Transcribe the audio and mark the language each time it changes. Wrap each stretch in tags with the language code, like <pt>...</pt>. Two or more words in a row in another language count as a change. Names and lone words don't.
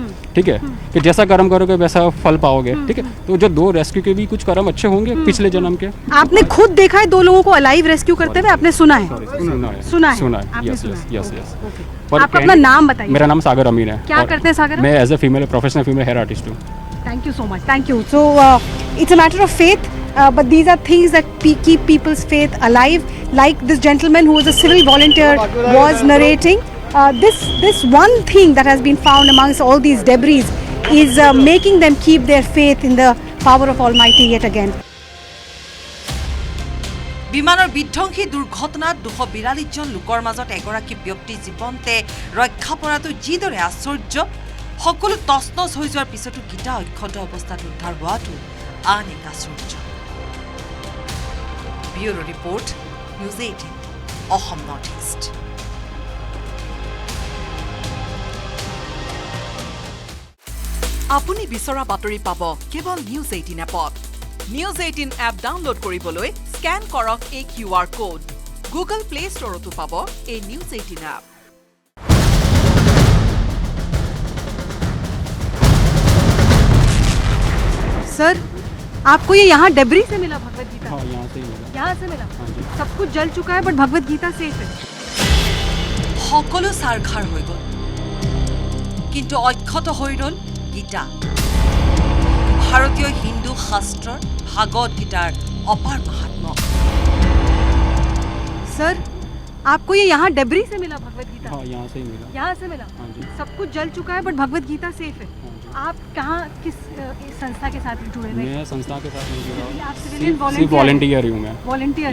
<hi>ठीक है, कि जैसा कर्म करोगे वैसा फल पाओगे। ठीक है, तो जो दो रेस्क्यू के भी कुछ कर्म अच्छे होंगे पिछले जन्म के। आपने खुद देखा है 2 लोगों को</hi> <en>alive rescue</en> <hi>करते हुए? आपने सुना है? सुना है। आपने यस सुना यस है।</hi> <en>यस यस।</en> <hi>आप अपना नाम बताइए। मेरा नाम सागर अमीन है। क्या करते हैं सागर?</hi> <en>मैं as a female professional female hair artist हूँ। Thank you so much. Thank you. So it's a matter of faith, but these are things that keep people's faith alive. Like this gentleman who was a civil volunteer was narrating. This one thing that has been found amongst all these debris is making them keep their faith in the power of Almighty yet again.</en> <as>বিমানৰ বিধ্বংসী দুৰ্ঘটনাত 242 জন লোকৰ মাজত এগৰাকী ব্যক্তি জীৱন্তে ৰক্ষা পৰাটো যিদৰে আশ্চৰ্য, সকলো তছনছ হৈ যোৱাৰ পিছতো গীতা অক্ষত অৱস্থাত উদ্ধাৰ হোৱাটো আন এক আশ্চৰ্য।</as> <en>Bureau report,</en> <as>নিউজ 18 অসম নৰ্থ ইষ্ট। আপুনি বিচৰা বাতৰি পাব কেৱল নিউজ 18 এপত। নিউজ 18 এপ ডাউনলোড কৰিবলৈ স্ক্যান কৰক এই</as> <en>QR code.</en> <as>গুগল প্লে ষ্টৰতো পাব এই নিউজ 18 এপ।</as> <hi>सर, आपको ये यहाँ डेब्री से मिला भगवत गीता? हाँ, यहाँ से ही मिला। यहाँ से मिला? हाँ जी। सब कुछ जल चुका है बट भगवत गीता सेफ है।</hi> <as>সকলো সাৰখাৰ হৈ গ'ল, কিন্তু অক্ষত হৈ ৰ'ল গীতা। ভাৰতীয় হিন্দু শাস্ত্ৰৰ ভাগৱত গীতাৰ অপাৰ মাহাত্ম্য।</as> <hi>सर, आपको ये यहाँ डेब्री से मिला भगवत गीता? हाँ, यहाँ से ही मिला। यहाँ से मिला? हाँ जी। सब कुछ जल चुका है बट भगवत गीता सेफ है। हाँ जी। आप कहाँ किस संस्था के साथ जुड़े हुए? मैं संस्था के साथ नहीं जुड़ा हूँ। आप सिविलियन सिर्फ वॉलंटियर ही हूँ मैं। वॉलंटियर?</hi>